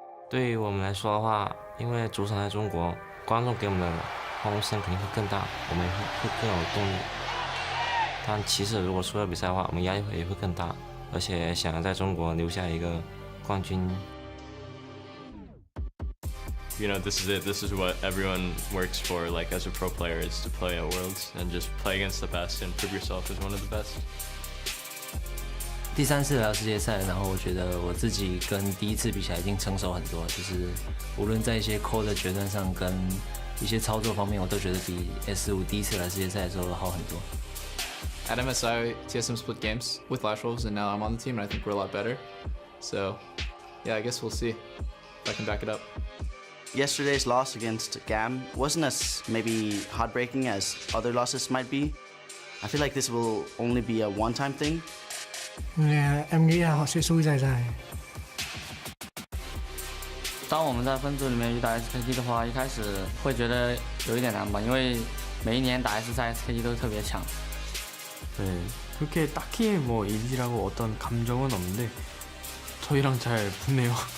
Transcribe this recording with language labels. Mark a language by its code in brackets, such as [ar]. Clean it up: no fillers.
[zh] 对于我们来说的话，因为主场在中国，观众给我们的欢呼声肯定会更大，我们会更有动力。但其实如果输了比赛的话，我们压力也会更大，而且想要在中国留下一个冠军。 [en] You know, this is it. This is what everyone works for, like as a pro player, is to play at Worlds and just play against the best and prove yourself as one of the best. [zh] 第3次来到世界赛，然后我觉得我自己跟第1次比起来已经成熟很多，就是无论在一些 call 的决断上跟一些操作方面，我都觉得比 S5第1次来世界赛的时候好很多。 [en] At MSI, TSM split games with Flash Wolves, and now I'm on the team, and I think we're a lot better. So, yeah, I guess we'll see if I can back it up. Yesterday's loss against GAM wasn't as maybe heartbreaking as other losses might be. I feel like this will only be a one-time thing. [vi] Em nghĩ là họ sẽ xui dài dài. [zh] 当我们在分组里面遇到 SKT 的话，一开始会觉得有一点难吧，因为每一年打 S 赛 SKT 都特别强。 [ko] 네, 그렇게 딱히 뭐 일이라고 어떤 감정은 없는데 저희랑 잘 붙네요.